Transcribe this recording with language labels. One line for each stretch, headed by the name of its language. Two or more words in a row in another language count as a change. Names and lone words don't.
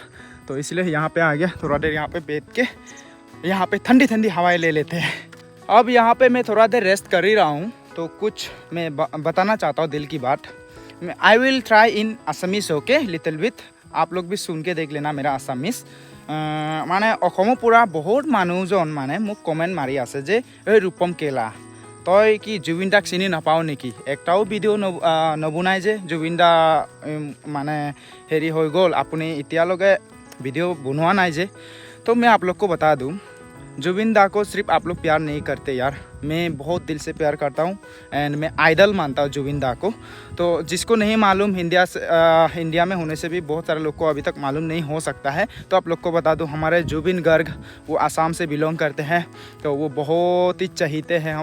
Hindi: तो इसलिए यहाँ पे आ गया, थोड़ा देर यहाँ पे बैठ के यहाँ पे ठंडी ठंडी हवाएं ले लेते हैं। अब यहाँ पे मैं थोड़ा देर रेस्ट कर ही रहा हूँ। तो कुछ मैं बताना चाहता हूँ दिल की बात।
English: I will try in Assamese okay little bit,
Hindi: आप लोग भी सुन के देख लेना मेरा आसामीज।
Assamese: মানে অসমৰ পৰা বহুত মানুহজন মানে মোক কমেণ্ট মাৰি আছে যে এই ৰূপম কেলা তই কি জুবিন দাক চিনি নাপাও নেকি, একটাও ভিডিঅ' নবনাই যে জুবিন দা মানে হেৰি হৈ গ'ল, আপুনি এতিয়ালৈকে ভিডিঅ' বনোৱা নাই যে।
Hindi: तो मैं आप लोग को बता दूं, जुबिन दा को सिर्फ आप लोग प्यार नहीं करते यार, मैं बहुत दिल से प्यार करता हूँ एंड मैं आइडल मानता हूँ जुबिन दा को। तो जिसको नहीं मालूम इंडिया में होने से भी बहुत सारे लोग को अभी तक मालूम नहीं हो सकता है। तो आप लोग को बता दूँ, हमारे जुबिन गर्ग वो आसाम से बिलोंग करते हैं, तो वो बहुत ही चहीते हैं।